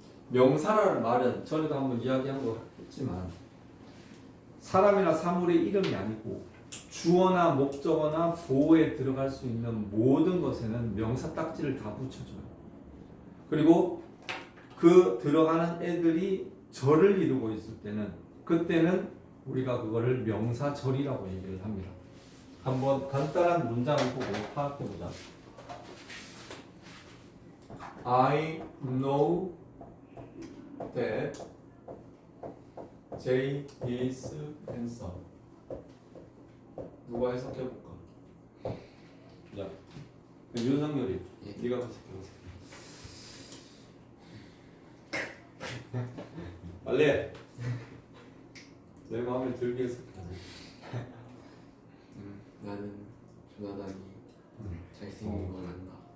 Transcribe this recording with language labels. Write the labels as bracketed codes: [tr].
[ko] 명사라는 말은 전에도 한번 이야기한 거 했지만 사람이나 사물의 이름이 아니고 주어나 목적어나 보어에 들어갈 수 있는 모든 것에는 명사 딱지를 다 붙여줘요. 그리고 그 들어가는 애들이 절을 이루고 있을 때는 그때는 우리가 그거를 명사절이라고 얘기를 합니다. 한번 간단한 문장을 보고 파악해보자. [en] I know that Jay is handsome. [ko] 누가 해석해볼까? 야, 윤석열이 네가 해석해보세요. 빨리 해. 내 마음에 들게 해석하지. 나는 조나단이 잘생긴 걸 안다.